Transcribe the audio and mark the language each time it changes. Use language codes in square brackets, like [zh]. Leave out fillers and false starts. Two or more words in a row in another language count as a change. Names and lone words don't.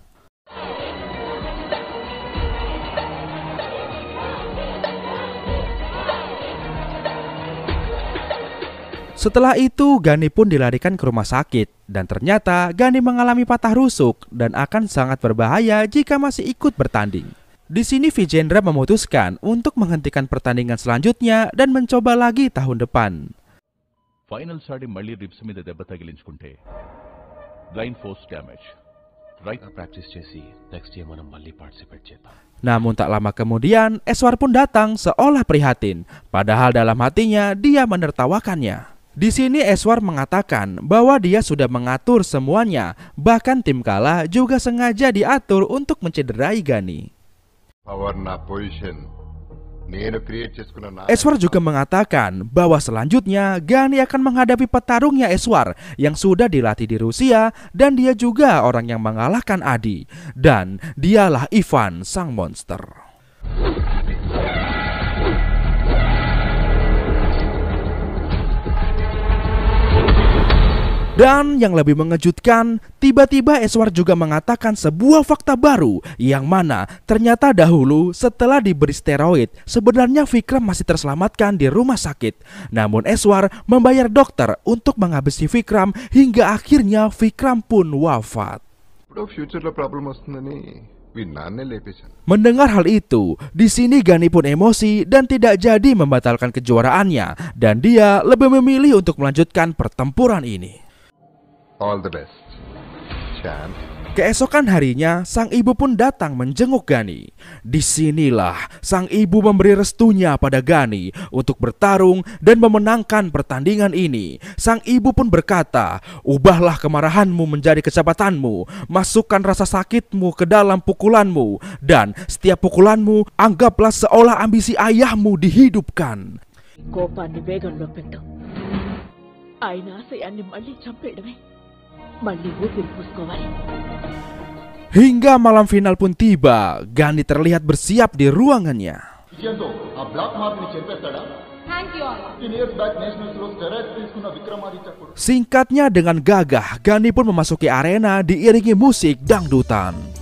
[id] Setelah itu, Gani pun dilarikan ke rumah sakit, dan ternyata Gani mengalami patah rusuk dan akan sangat berbahaya jika masih ikut bertanding. Di sini Vijendra memutuskan untuk menghentikan pertandingan selanjutnya dan mencoba lagi tahun depan. [te] ఫైనల్స్ ఆడి మళ్ళీ రిబ్స్ మీద దెబ్బ తగిలించుకుంటే [en] blind force damage right [te] ప్రాక్టీస్ చేసి [en] next year [te] మనం మళ్ళీ పార్టిసిపేట్ చేద్దాం. [id] Namun tak lama kemudian Eswar pun datang seolah prihatin, padahal dalam hatinya dia menertawakannya. Di sini Eswar mengatakan bahwa dia sudah mengatur semuanya, bahkan tim kalah juga sengaja diatur untuk mencederai Gani. [te] పవర్ నా పొజిషన్ నేను క్రియేట్ చేసుకున్న నా [id] Eswar juga mengatakan bahwa selanjutnya Gani akan menghadapi petarungnya Eswar yang sudah dilatih di Rusia, dan dia juga orang yang mengalahkan Adi, dan dialah Ivan sang monster. Dan yang lebih mengejutkan, tiba-tiba Eswar juga mengatakan sebuah fakta baru, yang mana ternyata dahulu setelah diberi steroid, sebenarnya Vikram masih terselamatkan di rumah sakit. Namun Eswar membayar dokter untuk menghabisi Vikram hingga akhirnya Vikram pun wafat. [te] ఇప్పుడు ఫ్యూచర్ లో ప్రాబ్లం వస్తుందని వీడి నాన్నే లేపేశాను. [id] Mendengar hal itu, di sini Gani pun emosi dan tidak jadi membatalkan kejuaraannya, dan dia lebih memilih untuk melanjutkan pertempuran ini. [en] all the best champ. [id] Keesokan harinya, sang ibu pun datang menjenguk Gani. Disinilah sang ibu memberi restunya pada Gani untuk bertarung dan memenangkan pertandingan ini. Sang ibu pun berkata, "Ubahlah kemarahanmu menjadi kesabatanmu, masukkan rasa sakitmu ke dalam pukulanmu, dan setiap pukulanmu anggaplah seolah ambisi ayahmu dihidupkan." [te] కోపాన్ని వేగంలో పెట్టు. ఆయన ఆశయాన్ని మళ్ళీ చంపేయడమే. మళ్ళీ ఊపిరి పోసుకోవాలి. [id] Hingga malam final pun tiba, Gani terlihat bersiap di ruangannya. Singkatnya, dengan gagah Gani pun memasuki arena diiringi musik dangdutan.